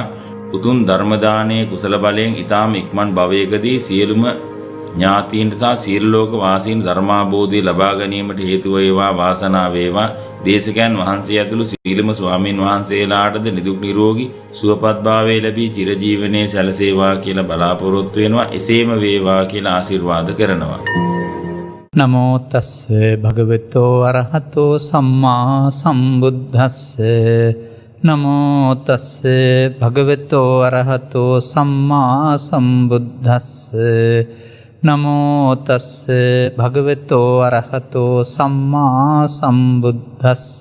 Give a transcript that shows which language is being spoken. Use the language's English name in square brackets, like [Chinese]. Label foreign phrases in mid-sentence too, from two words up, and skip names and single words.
[Sinhala] උතුම් ධර්ම දානයේ කුසල බලයෙන් ඊ타ම ඉක්මන් භවයකදී සියලුම ඥාතීන්ට සහ සියලු ලෝක වාසීන් ධර්මාභෝධය ලබා ගැනීමට හේතු වේවා වාසනාව වේවා. දේශකයන් වහන්සේ ඇතුළු සීලම ස්වාමීන් වහන්සේලාටද නිදුක් නිරෝගී සුවපත් භාවය ලැබී චිරජීවනයේ සැලසේවා කියලා බලාපොරොත්තු වෙනවා. එසේම වේවා කියලා ආශිර්වාද කරනවා. [Pali] නමෝ තස්ස භගවතෝ අරහතෝ සම්මා සම්බුද්දස්ස. නමෝ තස්ස භගවතෝ අරහතෝ සම්මා සම්බුද්දස්ස. නමෝ තස්ස භගවතෝ අරහතෝ සම්මා සම්බුද්දස්ස.